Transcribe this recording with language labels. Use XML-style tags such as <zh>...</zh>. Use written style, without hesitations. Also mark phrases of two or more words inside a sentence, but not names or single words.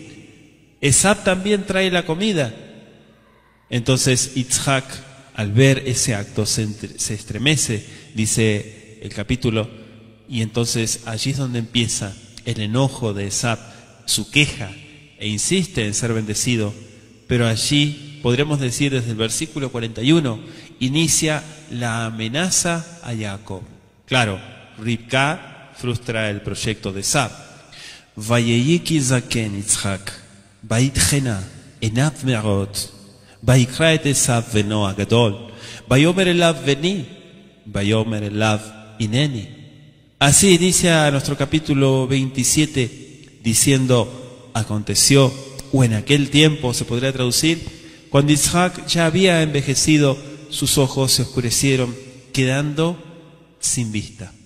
<es>Esab también trae la comida. Entonces Isaac, al ver ese acto, se estremece, dice el capítulo, y entonces allí es donde empieza el enojo de Esab, su queja, e insiste en ser bendecido, pero allí, podríamos decir desde el versículo 41, inicia la amenaza a Jacob. Claro, Ribca frustra el proyecto de Esab.</es> <he>ויהי כי זקן יצחק ותכהין עיניו מראות ויקרא את עשו בנו הגדול ויאמר אליו בני ויאמר אליו הנני.</he> <es>Así inicia nuestro capítulo 27, diciendo, aconteció, o en aquel tiempo se podría traducir, cuando Isaac ya había envejecido, sus ojos se oscurecieron, quedando sin vista.</es>